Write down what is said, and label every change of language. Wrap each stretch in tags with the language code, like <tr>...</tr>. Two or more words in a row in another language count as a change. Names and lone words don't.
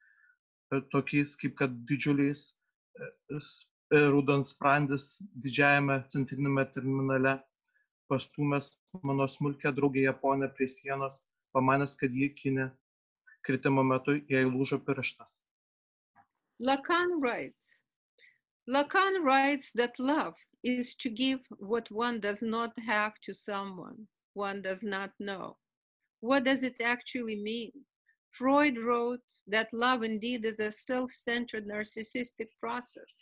<lt>tokiais kaip kad didžiuliais raudansprandis didžiajame centriniame terminale, pastūmęs mano smulkę draugę Japonę prie sienos, pamanęs, kad ji kinė, kritimo metu jai lūžo pirštas.</lt> <en>Lacan writes that love is to give what one does not have to someone one does not know. What does it actually mean? Freud wrote that love indeed is a self-centered narcissistic process.</en>